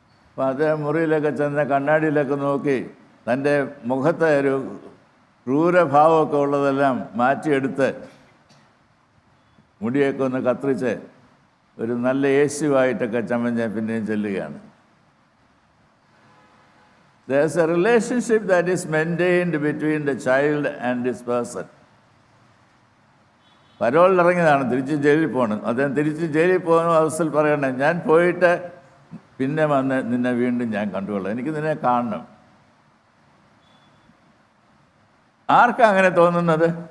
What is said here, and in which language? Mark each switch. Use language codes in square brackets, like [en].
[ml] അപ്പോൾ അദ്ദേഹം മുറിയിലൊക്കെ ചെന്ന് കണ്ണാടിയിലൊക്കെ നോക്കി തൻ്റെ മുഖത്തെ ഒരു ക്രൂരഭാവമൊക്കെ ഉള്ളതെല്ലാം മാറ്റിയെടുത്ത് മുടിയൊക്കെ ഒന്ന് കത്തിരിച്ച് ഒരു നല്ല യേശുവായിട്ടൊക്കെ ചമഞ്ഞ് പിന്നെയും ചെല്ലുകയാണ്. [en] There's a relationship that is maintained between the child and this person. [ml] പരോളിൽ ഇറങ്ങിയതാണ്, തിരിച്ച് ജയിലിൽ പോകണം. അദ്ദേഹം തിരിച്ച് ജയിലിൽ പോകുന്ന അവസ്ഥയിൽ പറയണേ, ഞാൻ പോയിട്ട് പിന്നെ വന്ന് നിന്നെ വീണ്ടും ഞാൻ കണ്ടുകൊള്ളാം, എനിക്ക് നിന്നെ കാണണം. ആർക്കാ അങ്ങനെ തോന്നുന്നത്?